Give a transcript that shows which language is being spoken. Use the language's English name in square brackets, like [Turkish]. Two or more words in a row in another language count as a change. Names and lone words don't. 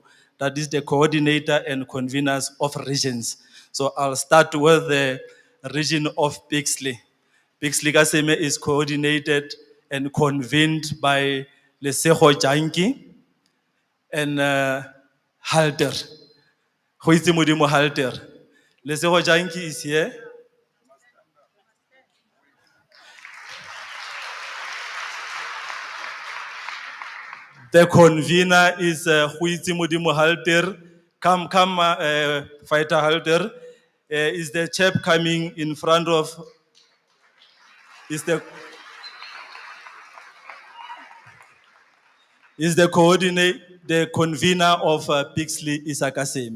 [English] That is the coordinator and conveners of regions. So I'll start with the region of Pixley. Pixley Kaseme is coordinated and convened by Lesego Janki and Halter. Ho itse Modimo Halter. Lesego Janki is here. The convener is Huitsi Modimo Halter. Come, Fighter Halter. Is the chap coming in front of? Is the the convener of Pixley Isakaseme.